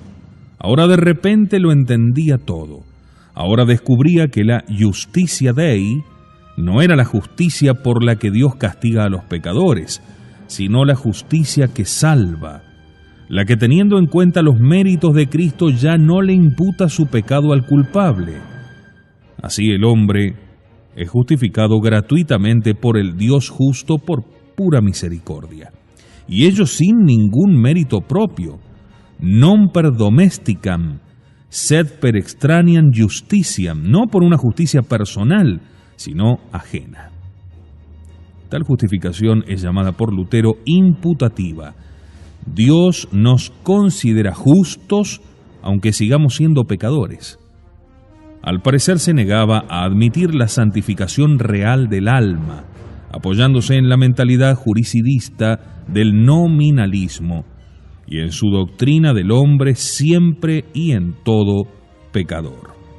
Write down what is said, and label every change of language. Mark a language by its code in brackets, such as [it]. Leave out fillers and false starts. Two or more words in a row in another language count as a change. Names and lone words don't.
[es] Ahora de repente lo entendía todo. Ahora descubría que la [la] justitia Dei [es] no era la justicia por la que Dios castiga a los pecadores, sino la justicia que salva, la que, teniendo en cuenta los méritos de Cristo, ya no le imputa su pecado al culpable. Así el hombre es justificado gratuitamente por el Dios justo por pura misericordia, y ello sin ningún mérito propio, [la] non per domesticam, sed per extraneam justitiam, [es] no por una justicia personal, sino ajena. Tal justificación es llamada por Lutero imputativa. Dios nos considera justos aunque sigamos siendo pecadores. Al parecer se negaba a admitir la santificación real del alma, apoyándose en la mentalidad juricidista del nominalismo y en su doctrina del hombre siempre y en todo pecador.